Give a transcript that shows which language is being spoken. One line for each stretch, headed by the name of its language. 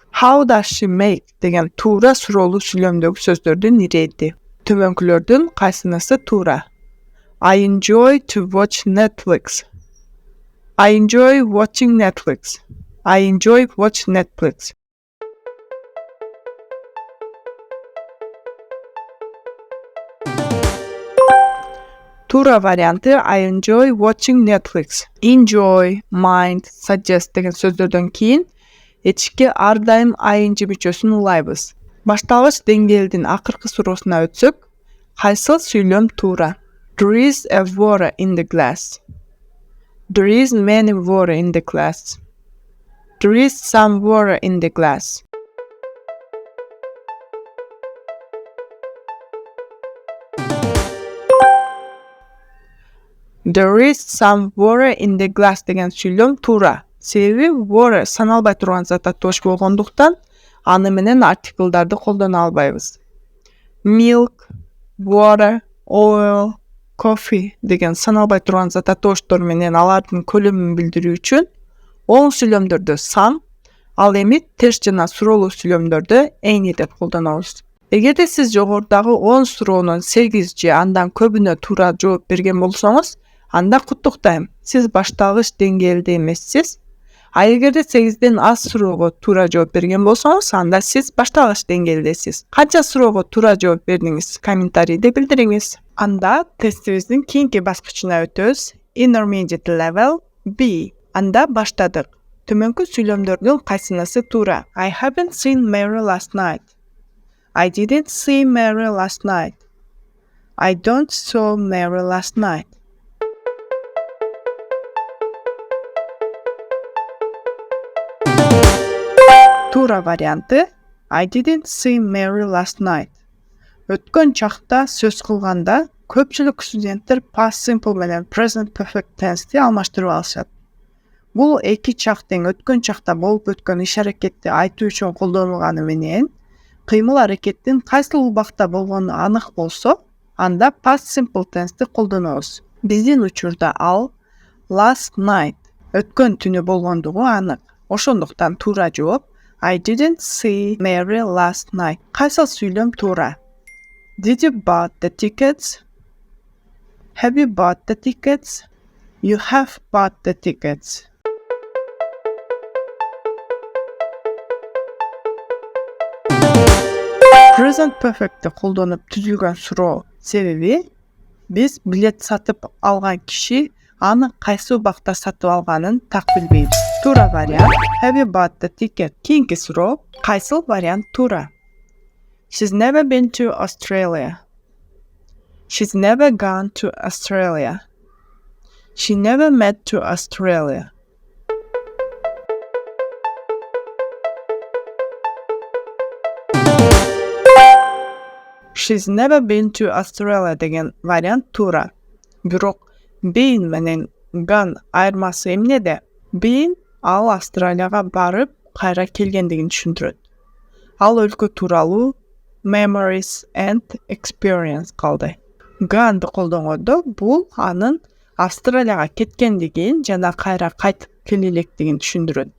English: How does she make
Kyrgyz: деген туура суроолуу сүйлөмдөгү сөздөрдүн ирети. Төмөнкүлөрдүн кайсынысы туура?
English: I enjoy to watch Netflix. I enjoy watching Netflix. I enjoy watch Netflix.
Kyrgyz: Туура варианты
English: I enjoy watching Netflix.
Kyrgyz: Enjoy, mind, suggest деген сөздөрдөн кийин этишке ар дайым ing мүчөсүн улайбыз. Башталгыч деңгээлдин акыркы суроосуна өтсөк, кайсыл сүйлөм туура?
English: There is a water in the glass. There is many water in the glass. There is some water in the glass. There is some water in the glass
Kyrgyz: деген сүйлөм туура. Себеби water саналбай турган зат аттоош болгондуктан аны менен артиклдарды колдоно албайбыз. Milk, water, oil, coffee деген саналбай турган зат аттооштор менен алардын көлөмүн билдирүү үчүн оң сүйлөмдөрдө some, ал эми терс жана суроолуу сүйлөмдөрдө any деп колдонобуз. Эгерде сиз жогорудагы 10 суроонун 8 же андан көбүнө туура жооп берген болсоңуз, анда куттуктайм, сиз башталгыч деңгээлде эмессиз. А эгерде 8ден аз суроого туура жооп берген болсоңуз, анда сиз башталгыч деңгээлдесиз. Канча суроого туура жооп бердиңиз? Комментарийде билдириңиз. Анда тестибиздин кийинки баскычына өтөбүз.
English: Intermediate level B.
Kyrgyz: Анда баштадык. Төмөнкү сүйлөмдөрдүн кайсынысы туура?
English: I haven't seen Mary last night. I didn't see Mary last night. I don't saw Mary last night.
Kyrgyz: Туура варианты
English: I didn't see Mary last night.
Kyrgyz: Өткөн чакта сөз кылганда көпчүлүк студенттер past simple менен present perfect tense'ти алмаштырып алышат. Бул эки чак тең өткөн чакта болуп өткөн иш аракетти айтуу үчүн колдонулганы менен кыймыл аракеттин кайсыл убакта болгону анык болсо, анда past simple tense'ти колдонобуз. Биздин учурда ал
English: last night
Kyrgyz: өткөн түнү болгондугу анык. Ошондуктан туура жооп
English: I didn't see Mary last night.
Kyrgyz: Кайсыл сүйлөм туура?
English: Did you bought the tickets? Have you bought the tickets? You have bought the tickets.
Kyrgyz: Present perfect'ти колдонуп түзүлгөн суроо себеби биз билет сатып алган киши аны кайсы убакта сатып алганын так билбейбиз. Туура вариант
English: Have you bought the ticket?
Kyrgyz: Кийинки суроо кайсыл вариант туура?
English: She's never been to Australia. She's never gone to Australia. She never met to Australia. She's never been to Australia
Kyrgyz: деген вариант туура. Бирок been менен gone айырмасы эмнеде? Been ал Австралияга барып, кайра келгендигин түшүндүрөт. Ал өлкө тууралуу
English: memories and experience
Kyrgyz: калды. Gone'ды колдонгондо бул анын Австралияга кеткендигин жана кайра кайтып келе электигин түшүндүрөт.